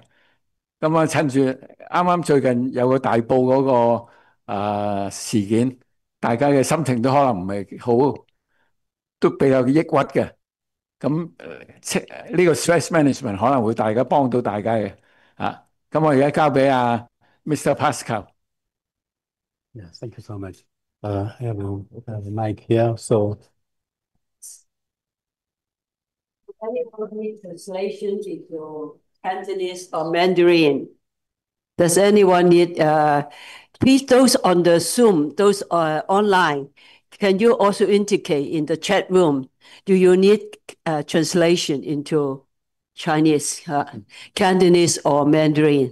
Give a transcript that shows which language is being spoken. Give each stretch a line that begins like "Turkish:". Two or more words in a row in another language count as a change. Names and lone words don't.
Cantonese: 咁趁住啱啱最近有個大埔嗰個事件，大家嘅心情都可能唔係好，都比較抑鬱嘅。咁呢個
English: stress management
Cantonese: 可能會大家幫到大家嘅。咁我而家交俾 Mr. Pascal。
English: Yes, thank you so much. I have a mic here, so. Anyone need translation into Cantonese or Mandarin? Does anyone need, please, those on the Zoom, those online, can you also indicate in the chat room, do you need translation into Chinese, Cantonese or Mandarin?